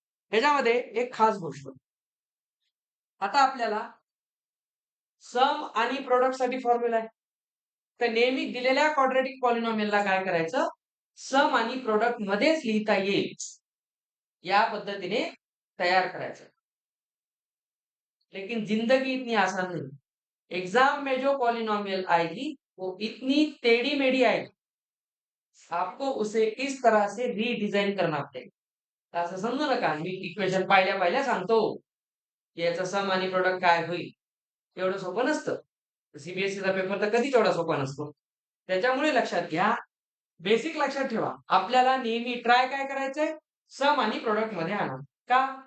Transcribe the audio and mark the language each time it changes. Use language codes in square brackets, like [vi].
[mr] ह्याच्यामध्ये एक खास गोष्ट, आता आपल्याला सम आणि प्रोडक्ट साठी फॉर्म्युला आहे. तर नेहमी दिलेल्या क्वाड्रॅटिक पॉलिनॉमियलला काय करायचं, सम आणि प्रोडक्ट मध्येच लिहिता येईल या पद्धतीने तयार करायचं. [hi] लेकिन जिंदगी इतनी आसान नहीं. एग्जाम में जो पॉलिनॉमियल आएगी वो इतनी टेढ़ी मेढ़ी आएगी, आपको उसे इस तरह से रीडिझाइन करना पडेगा. [mr] असं समजू नका मी इक्वेशन पाहिल्या पाहिल्या सांगतो की याचा सम आणि प्रोडक्ट काय होईल. एवढं सोपं नसतं. सीबीएसईचा पेपर तर कधीच एवढा सोपा नसतो. त्याच्यामुळे लक्षात घ्या, बेसिक लक्षात ठेवा, आपल्याला नेहमी ट्राय काय करायचंय, सम आणि प्रोडक्ट मध्ये आणा. का?